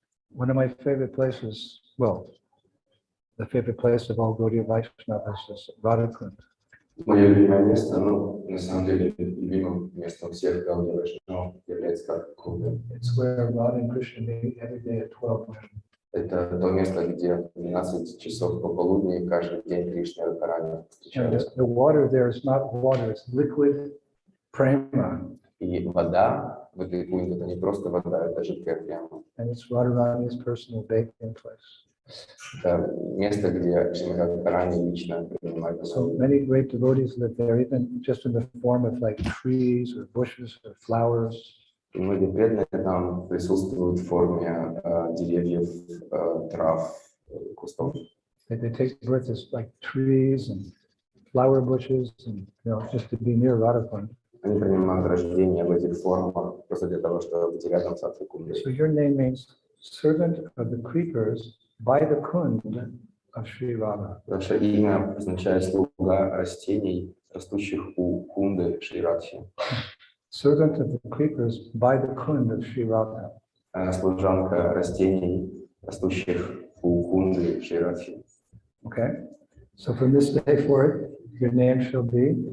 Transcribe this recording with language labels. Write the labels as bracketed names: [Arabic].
[English] One of my favorite places, well, the favorite place of all Gaudiya Vaishnavas is Radhakund. [Russian] Мое любимое место, ну, на самом деле, любимым местом всех Гаудия Вайшнавов является как Кунда. [English] It's where Radha and Krishna meet every day at 12 noon. [Russian] Это то место, где в 12 часов пополудни каждый день Кришна и Радхарани встречаются. [English] The water there is not water, it's liquid prema. [Russian] И вода в этой кунде — это не просто вода, это жидкая прямо. [English] And it's Radharani's personal bathing place. [Russian] Это место, где Шримати Радхарани лично принимает. [English] So many great devotees live there, even just in the form of like trees or bushes or flowers. [Russian] И многие преданные там присутствуют в форме деревьев, трав, кустов. [English] They take birth as like trees and flower bushes, and just to be near Radhakund. [Russian] Они принимают рождение в этих формах просто для того, чтобы быть рядом с Радхакундой. [English] So your name means servant of the creepers by the kund of Sri Radha. [Russian] Ваше имя означает слуга растений, растущих у кунды Шри Радхи. [English] Servant of the creepers by the kund of Sri Radha. [Russian] Служанка растений, растущих у кунды Шри Радхи. [English] Okay. So from this day forth, your name shall be.